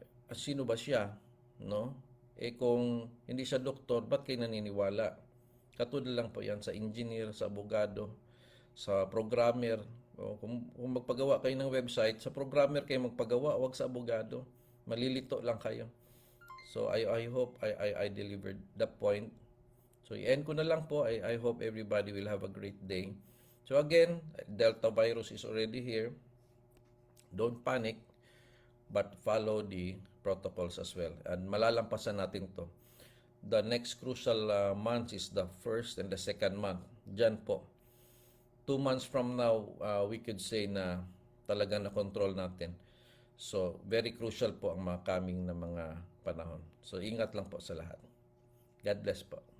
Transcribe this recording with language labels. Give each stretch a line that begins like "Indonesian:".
Filipino: Sino ba siya, no? Kung hindi siya doktor, ba't kayo naniniwala? Katulad lang po yan sa engineer, sa abogado, sa programmer. Kung magpagawa kayo ng website, sa programmer kayo magpagawa, wag sa abogado. Malilito lang kayo.
English: So I hope I delivered the point.
Filipino: So i-end ko na lang po.
English: I hope everybody will have a great day. So again, Delta virus is already here. Don't panic, but follow the protocols as well. And
Filipino: malalampasan natin to.
English: The next crucial months is the first and the second month.
Filipino: Diyan po.
English: 2 months from now, we could say
Filipino: na talagang na-control natin. So, very crucial po ang mga coming na mga panahon. So, ingat lang po sa lahat. God bless po.